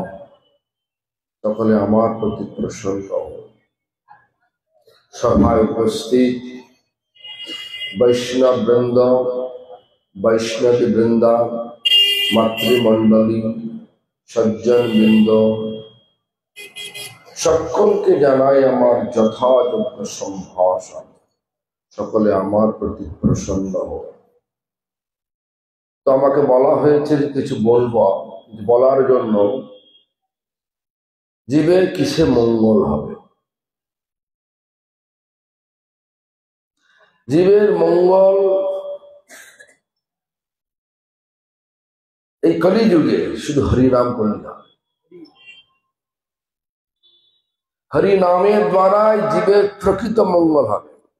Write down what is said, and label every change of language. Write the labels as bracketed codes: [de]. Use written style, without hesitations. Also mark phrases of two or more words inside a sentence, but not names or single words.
[bn] সকলে আমার প্রতি প্রসন্ন সভায় উপস্থিত বৈষ্ণব বৃন্দ, বৈষ্ণবী বৃন্দা, মাতৃমণ্ডলী, সজ্জন বৃন্দ সকলকে জানাই আমার যথাযোগ্য সম্ভাষণ। সকলে আমার প্রতি প্রসন্ন হও। তো আমাকে বলা হয়েছে যে কিছু বলব, বলার জন্য জীবের কিসে মঙ্গল হবে, জীবের মঙ্গল এই কলিযুগে শুধু হরিনাম করলে না, হরিনামের দ্বারাই জীবের প্রকৃত মঙ্গল হবে।